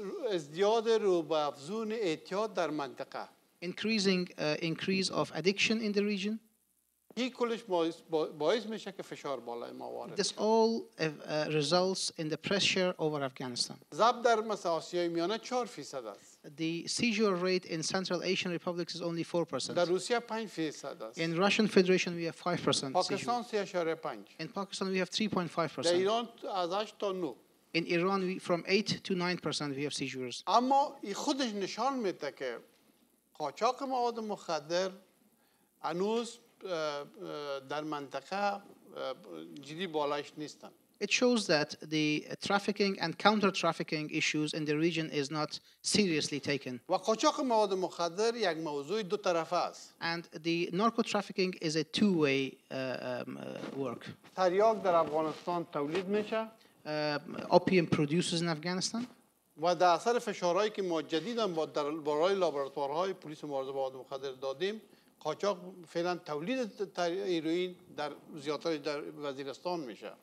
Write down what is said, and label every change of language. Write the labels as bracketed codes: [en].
[fa] ازدیاد رو به افزون اعتیاد در منطقه. [en] Increase of addiction in the region. [fa] این کلش باعث میشه که فشار بالای ما وارد. [en] This all results in the pressure over Afghanistan. [fa] ضبط در مثل آسیای میانه 4% است. [en] The seizure rate in Central Asian republics is only 4%. [fa] در روسیه 5% است. [en] In Russian Federation we have 5%. [fa] پاکستان 3.5. [en] In Pakistan we have 3.5%. [fa] در ایران از 8 تا 9. [en] In Iran from 8 to 9% we have seizures. [fa] اما این خودش نشان میده که قاچاق مواد مخدر هنوز در منطقه جدی بالایش نیستن. [en] It shows that the trafficking and counter-trafficking issues in the region is not seriously taken. [fa] و قاچاق مواد مخدر یک موضوع دو طرفه است. [en] And the narco-trafficking is a two-way work. [fa] تریاک در افغانستان تولید میشه. [en] Opium produces in Afghanistan. [fa] و در اثر فشارهایی که ما جدیداً برای لابراتوارهای پلیس مبارزه با مواد مخدر دادیم، قاچاق فعلا تولید هیروئین در زیادتر در وزیرستان میشه.